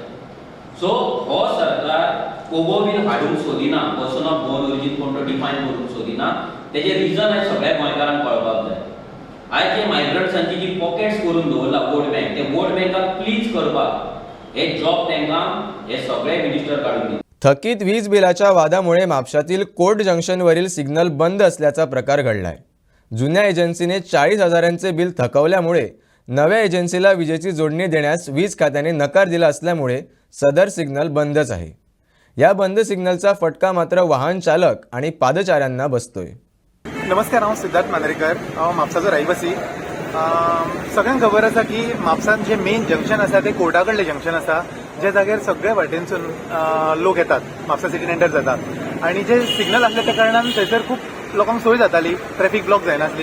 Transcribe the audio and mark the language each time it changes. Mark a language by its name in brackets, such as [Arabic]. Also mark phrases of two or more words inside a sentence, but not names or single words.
[Konkani] सो हो सरकार कोबोवील हाडूंक सोदिना, [English] person of born origin [Konkani] कोण तो डिफायन करूंक सोदिना. तेजे रिजन आयज सगळ्या गोंयकारांक कळपाक जाय. आयज जे मायग्रंट्सांची जी पॉकेट्स करून दवरला [English] vote bank, [Konkani] ते [English] vote bankाक [Konkani] प्लीज करपाक हे जॉब तांकां हे सगळे मिनिस्टर काडून दिले. [Marathi] थकीत वीज बिलाच्या वादामुळे म्हापशातील कोर्ट जंक्शनवरील सिग्नल बंद असल्याचा प्रकार घडलाय. जुन्या एजन्सीने 40,000चे बिल थकवल्यामुळे नव्या एजन्सीला विजेची जोडणी देण्यास वीज खात्याने नकार दिला असल्यामुळे सदर सिग्नल बंदच आहे. या बंद सिग्नलचा फटका मात्र वाहन चालक आणि पादचाऱ्यांना बसतोय. [Konkani] नमस्कार, हांव सिद्धार्थ मांद्रेकर, हांव म्हापसाचो रहिवासी. सगळ्यांक खबर आसा की म्हापसान जे [English] main junction [Konkani] आसा ते कोर्टा कडलें जंक्शन आसा, ज्या जाग्यार सगळ्या वाटेनसून लोक येतात, म्हापसा [English] cityन enter [Konkani] जातात. आणि जे सिग्नल आसले त्या कारणान थंयसर खूब लोकांक सोय जाताली, [English] traffic block [Konkani] जायनासली.